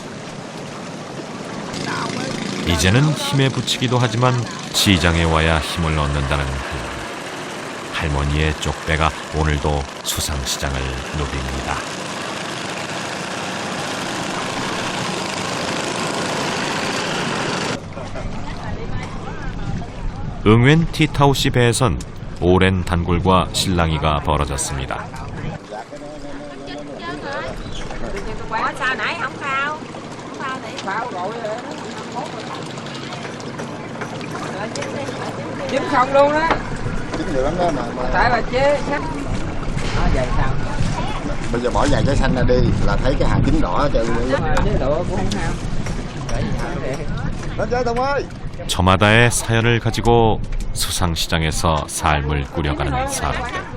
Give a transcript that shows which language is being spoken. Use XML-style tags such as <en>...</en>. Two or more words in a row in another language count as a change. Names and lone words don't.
<ko>이제는 힘에 부치기도 하지만 시장에 와야 힘을 얻는다는 할머니의 쪽배가 오늘도 수상시장을 누빕니다. 응웬 티타우시 배에선 오랜 단골과 실랑이가 벌어졌습니다.</ko> <vi>Chín không luôn đó. Chín nhiều lắm đó mà. Tại bà chế sách. Vậy sao? Bây giờ bỏ vài trái xanh ra đi là thấy cái hàng chín đỏ hết trơn luôn. Chế độ cũng không sao. Lên chơi Tùng ơi.</vi> <ko>저마다의 사연을 가지고 수상시장에서 삶을 꾸려가는 사람들.</ko>